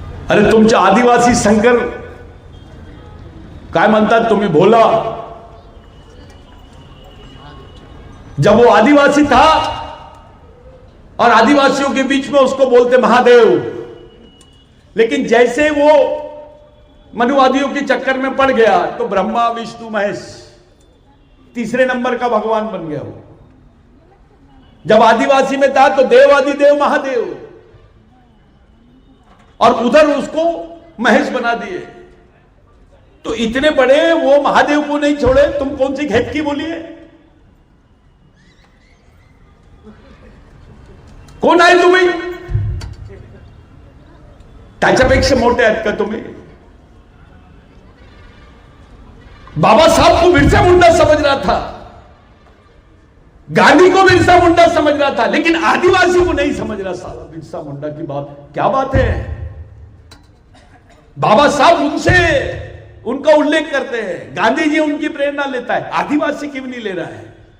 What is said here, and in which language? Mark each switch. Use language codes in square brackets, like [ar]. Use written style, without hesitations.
[mr] अरे तुमच्या आदिवासी शंकर काय म्हणतात तुम्ही भोला? [hi] जब वो आदिवासी था और आदिवासियों के बीच में उसको बोलते महादेव, लेकिन जैसे वो मनुवादियों के चक्कर में पड़ गया तो ब्रह्मा विष्णु महेश तीसरे नंबर का भगवान बन गया वो। जब आदिवासी में था तो देव आदिदेव महादेव, और उधर उसको महेश बना दिए। तो इतने बड़े वो महादेव को नहीं छोड़े, तुम कौन सी घेटकी बोली है? [mr] कोण आहे तुम्ही? त्याच्यापेक्षा मोठे आहेत का तुम्ही? [hi] बाबा साहब को बिरसा मुंडा समझ रहा था, गांधी को बिरसा मुंडा समझ रहा था, लेकिन आदिवासी को नहीं समझ रहा। साला बिरसा मुंडा की बात क्या बात है। बाबा साहब उनसे उनका उल्लेख करते हैं, गांधी जी उनकी प्रेरणा लेता है, आदिवासी क्यों नहीं ले रहा है?